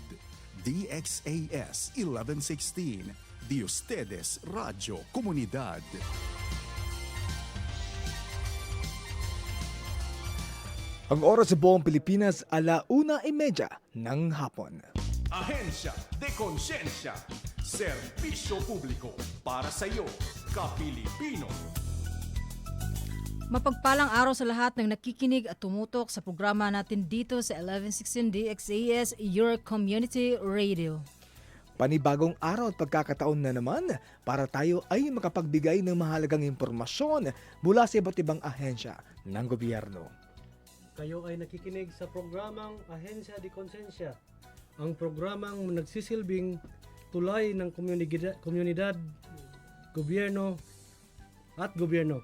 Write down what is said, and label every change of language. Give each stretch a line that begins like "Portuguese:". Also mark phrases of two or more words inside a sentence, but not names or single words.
Chavacano: DXAS 1116, de ustedes Radio Comunidad.
Filipino: Ang oras sa buong Pilipinas, 1:30 ng hapon. Ahensya de Konsensya, serbisyo publiko para sa iyo, ka-Pilipino. Mapagpalang araw sa lahat ng nakikinig at tumutok sa programa natin dito sa 1116 DXAS,
English: your community radio.
Filipino: Panibagong araw at pagkakataon na naman para tayo ay makapagbigay ng mahalagang impormasyon mula sa iba't ibang ahensya ng gobyerno. Kayo ay nakikinig sa programang Ahensya de Konsensya, ang programang nagsisilbing tulay ng komunidad, gobyerno at gobyerno.